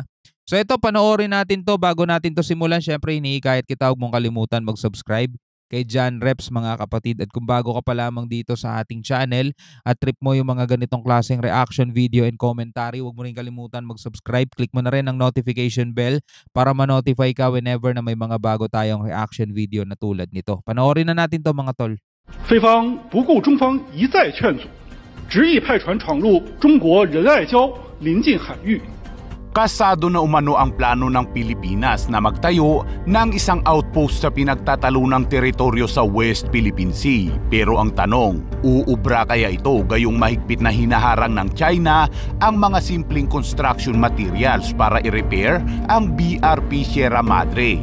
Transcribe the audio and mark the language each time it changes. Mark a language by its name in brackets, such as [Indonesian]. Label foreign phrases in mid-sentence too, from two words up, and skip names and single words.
[Filipino] So ito, panoorin natin to bago natin to simulan. Syempre, hinihikayat kita, huwag mong kalimutan mag-subscribe kay John Reps mga kapatid. At kung bago ka pa lamang dito sa ating channel at trip mo yung mga ganitong klaseng [English] reaction video and commentary, [Filipino] huwag mo rin kalimutan mag-subscribe. Click mo na rin ang notification bell para ma-notify ka whenever na may mga bago tayong [English] reaction video [Filipino] na tulad nito. Panoorin na natin to mga tol. [Chinese] 菲方不顾中方一再劝阻，执意派船闯入中国仁爱礁临近海域。 [Filipino] Kasado na umano ang plano ng Pilipinas na magtayo ng isang outpost sa pinagtatalunang teritoryo sa West Philippine Sea. Pero ang tanong, uubra kaya ito gayong mahigpit na hinaharang ng China ang mga simpleng [English] construction materials [Filipino] para i-repair ang BRP Sierra Madre?